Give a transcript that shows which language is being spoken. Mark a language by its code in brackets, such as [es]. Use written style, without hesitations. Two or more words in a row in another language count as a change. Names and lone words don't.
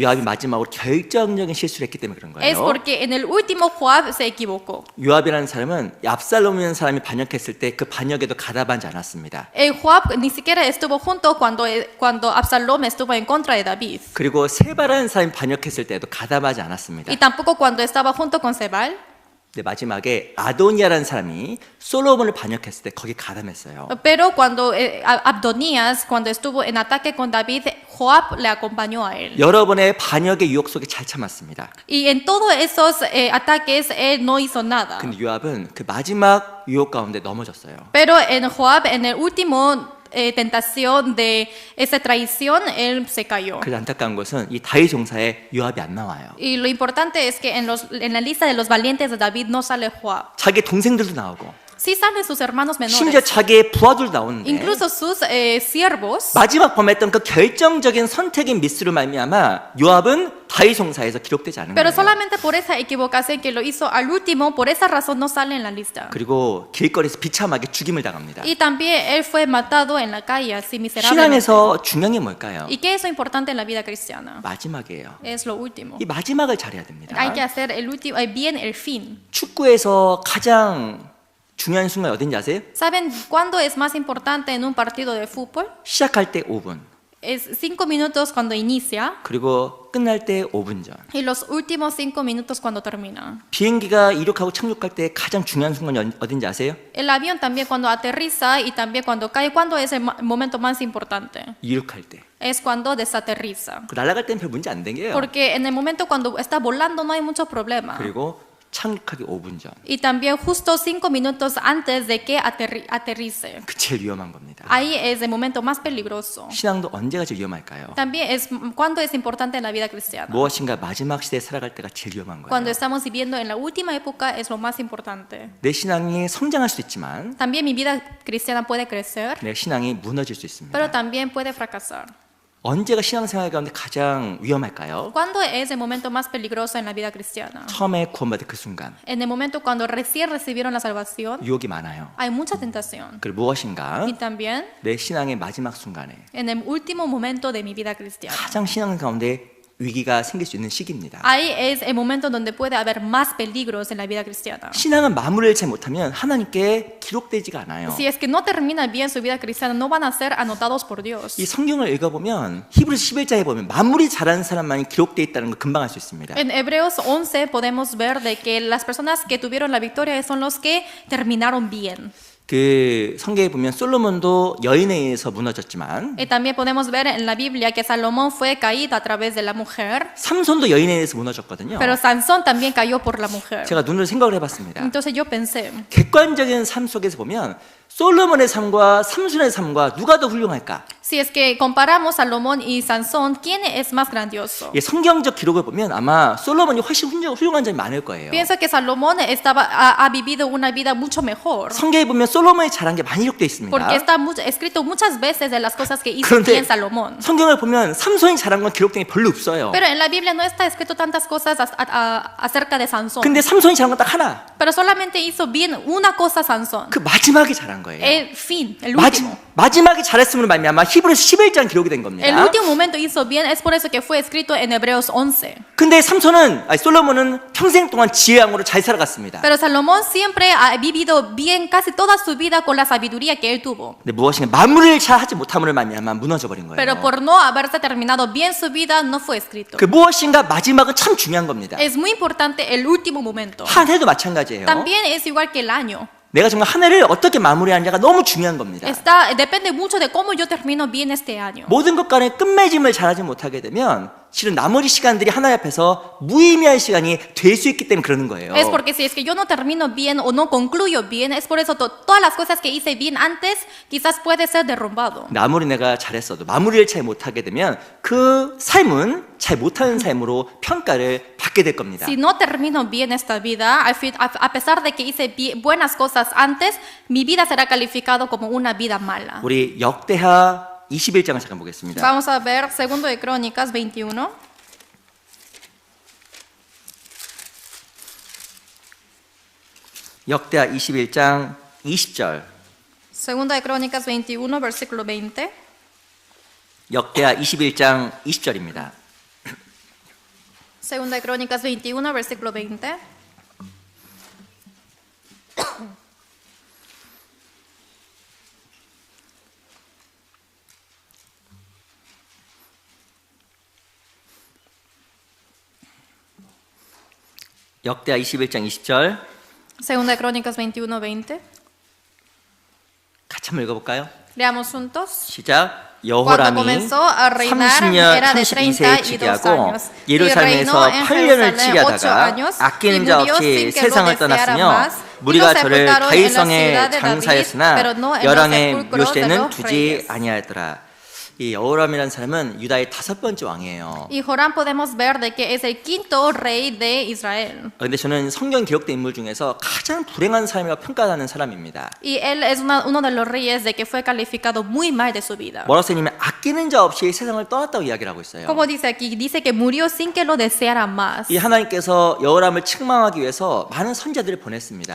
[ko] 요압이 마지막으로 결정적인 실수를 했기 때문에 그런 [es] Es [ko] 거예요. [es] porque en el último Joab se equivocó. [ko] 요압이라는 사람은 압살롬이라는 사람이 반역했을 때 그 반역에도 가담하지 않았습니다. [es] El Joab ni siquiera estuvo junto cuando Absalom estuvo en contra de David. [ko] 그리고 세바라는 사람이 반역했을 때도 가담하지 않았습니다. [es] Y tampoco cuando estaba junto con Sebal. [ko] 근데 마지막에 아도니아라는 사람이 솔로몬을 반역했을 때 거기 가담했어요. [es] Pero cuando Abdonías, cuando estuvo en ataque con David, Joab le acompañó a él. [ko] 여러 번의 반역의 유혹 속에 잘 참았습니다. [es] Y en todos esos ataques él no hizo nada. [ko] 근데 요압은 그 마지막 유혹 가운데 넘어졌어요. [es] Pero en Joab, en el último tentación de esa traición, él se cayó. [ko] 그래서 안타까운 것은 이 다윗 용사에 요압이 안 나와요. [es] Y lo importante es que en la lista de los valientes de David no sale Joab. [ko] 자기 동생들도 나오고 [es] Sí salen sus hermanos [ko] 심지어 [es] menores, [ko] 자기의 부하들도 나오는데 [es] incluso sus siervos. [ko] 마지막 범했던 그 결정적인 선택인 미스로 말미암아 요압은 다윗 용사에서 기록되지 않은 [es] Pero [ko] 거예요. [es] solamente por esa equivocación que lo hizo al último, por esa razón no sale en la lista. [ko] 그리고 길거리에서 비참하게 죽임을 당합니다. [es] Y también él fue matado en la calle, así miserablemente. [ko] 신앙에서 중요한 게 뭘까요? [es] ¿Y qué es lo importante en la vida cristiana? [ko] 마지막이에요. [es] Es lo último. [ko] 이 마지막을 잘해야 됩니다. [es] Hay que hacer el último, bien el fin. [ko] 축구에서 가장 중요한 순간 어딘지 아세요? [es] ¿Saben cuándo es más importante en un partido de fútbol? [ko] 시작할 때 5분, [es] Es 5 minutos cuando inicia [ko] 그리고 끝날 때 5분 전. [es] y los últimos 5 minutos cuando termina. [ko] 비행기가 이륙하고 착륙할 때 가장 중요한 순간이 어딘지 아세요? [es] El avión también cuando aterriza y también cuando cae. ¿Cuándo es el momento más importante? [ko] 이륙할 때. [es] Es cuando desaterriza. [ko] 그 날아갈 때는 별 문제 안 되게요. [es] Porque en el momento cuando está volando no hay mucho problema. [ko] 그리고 착륙하기 5분 전. [es] Y también justo 5 minutos antes de que aterrice. [ko] 그 제일 위험한 겁니다. [es] Ahí es el momento más peligroso. [ko] 신앙도 언제가 제일 위험할까요? [es] También es cuando es importante en la vida cristiana. [ko] 무엇인가 마지막 시대에 살아갈 때가 제일 위험한 거예요. [es] Cuando estamos viviendo en la última época es lo más importante. [ko] 내 신앙이 성장할 수 있지만 [es] También mi vida cristiana puede crecer, [ko] 내 신앙이 무너질 수 있습니다. [es] pero también puede fracasar. [ko] 언제가 신앙생활 가운데 가장 위험할까요? [es] ¿Cuándo es el momento más peligroso en la vida cristiana? [ko] 처음에 구원받은 그 순간 [es] En el momento cuando recién recibieron la salvación, [ko] 유혹이 많아요. [es] hay mucha tentación. [ko] 그리고 무엇인가 [es] Y también [ko] 내 신앙의 마지막 순간에 [es] en el último momento de mi vida cristiana. [ko] 가장 신앙 가운데 위기가 생길 수 있는 시기입니다. [es] Ahí es el momento donde puede haber más peligros en la vida cristiana. [ko] 신앙은 마무리를 잘 못하면 하나님께 기록되지가 않아요. [es] Si es que no termina bien su vida cristiana, no van a ser anotados por Dios. [ko] 이 성경을 읽어보면 히브리서 11장에 보면 마무리 잘하는 사람만이 기록되어 있다는 걸 금방 알 수 있습니다. [es] En Hebreos 11 podemos ver de que las personas que tuvieron la victoria son los que terminaron bien. [ko] 그 성경에 보면 솔로몬도 여인에 의해서 무너졌지만 [es] Y también podemos ver en la Biblia que Salomón fue caído a través de la mujer, [ko] 삼손도 여인에 의해서 무너졌거든요. [es] pero Sansón también cayó por la mujer. [ko] 제가 눈으로 생각을 해봤습니다. [es] Entonces yo pensé, [ko] 객관적인 삶 속에서 보면 솔로몬의 삶과 삼손의 삶과 누가 더 훌륭할까? [es] si es que comparamos Salomón y Sansón, ¿quién es más grandioso? [ko] 예, 성경적 기록을 보면 아마 솔로몬이 훨씬 훌륭한 점이 많을 거예요. [es] Pienso que Salomón ha vivido una vida mucho mejor. [ko] 성경에 보면 솔로몬이 잘한 게 많이 기록되어 있습니다. [es] Porque está escrito muchas veces de las cosas que hizo [ko] 그런데 [es] bien Salomón. [ko] 성경을 보면 삼손이 잘한 건 기록된 게 별로 없어요. [es] Pero en la Biblia no está escrito tantas cosas acerca de Sansón. [ko] 근데 삼손이 잘한 건 딱 하나. [es] Pero solamente hizo bien una cosa Sansón. [ko] 그 마지막에 잘한 거예요. [es] El fin, el último. [ko] 마지막에 잘했음으로 말미암아 히브리서 11장 기록이 된 겁니다. [es] El último momento hizo bien, es por eso que fue escrito en Hebreos 11. [ko] 근데 솔로몬은 평생 동안 지혜왕으로 잘 살아갔습니다. [es] Pero Salomón siempre ha vivido bien casi toda su vida con la sabiduría que él tuvo. [ko] 근데 무엇인가 마무리를 잘 하지 못함으로 말미암아 무너져 버린 거예요. [es] Pero por no haberse terminado bien su vida, no fue escrito. [ko] 그 무엇인가 마지막은 참 중요한 겁니다. [es] Es muy importante el último momento. [ko] 한 해도 마찬가지예요. [es] También es igual que el año. [ko] 내가 정말 한 해를 어떻게 마무리하느냐가 너무 중요한 겁니다. [es] Depende mucho de cómo yo termino bien este año. [ko] 모든 것 간에 끝맺음을 잘하지 못하게 되면 실은 나머지 시간들이 하나님 앞에서 무의미한 시간이 될 수 있기 때문에 그러는 거예요. [es] Es porque si es que yo no termino bien o no concluyo bien, es por eso todas las cosas que hice bien antes quizás puede ser derrumbado. [ko] 아무리 내가 잘했어도 마무리를 잘 못하게 되면 그 삶은 잘 못하는 삶으로 평가를 받게 될 겁니다. [es] Si no termino bien esta vida, a pesar de que hice buenas cosas antes, mi vida será calificado como una vida mala. [ko] 우리 역대하 21장을 잠깐 보겠습니다. [es] Vamos a ver 2 de Crónicas 21. [ko] 역대하 21장 20절. [es] 2 de Crónicas 21, versículo 20. [ko] 역대하 21장 20절입니다. [es] 2 de Crónicas 21, versículo 20. [ko] 역대하 21장 20절 [es] 2 de Crónicas 21, 20. [ko] 같이 한번 읽어볼까요? [es] Leamos juntos. [ko] 시작. [es] Cuando [ko] 여호람이 [es] comenzó a reinar [ko] 30년, [es] era de [ko] 32세에 [es] 32 [ko] 즉위하고 [es] años. Y [ko] 예루살렘에서 [es] reinó en [ko] 8년을 [es] Jerusalén [ko] 치리하다가 [es] 8 años, [ko] 아끼는 [es] y [ko] 자 [es] murió [ko] 없이 [es] sin que lo [ko] 세상을 [es] deseara [ko] 떠났으며 [es] más. [ko] 무리가 [es] Y lo [ko] 저를 [es] sepultaron en la [ko] 다윗성에 [es] ciudad de David, [ko] 장사했으나 [es] pero no en los [ko] 열왕의 [es] sepulcros de [ko] 묘시에는 [es] los [ko] 두지 [es] reyes. [ko] 아니하였더라. 이 여호람이라는 사람은 유다의 5번째 왕이에요. [es] Y Joram podemos ver de que es el quinto rey de Israel. [ko] 그런데 저는 성경 기록된 인물 중에서 가장 불행한 삶이라고 평가하는 사람입니다. [es] Y él es uno de los reyes de que fue calificado muy mal de su vida. [ko] 뭐라고 써있냐면 아끼는 자 없이 세상을 떠났다고 이야기를 하고 있어요. [es] Como dice aquí, dice que murió sin que lo deseara más. [ko] 이 하나님께서 여호람을 책망하기 위해서 많은 선지자들을 보냈습니다.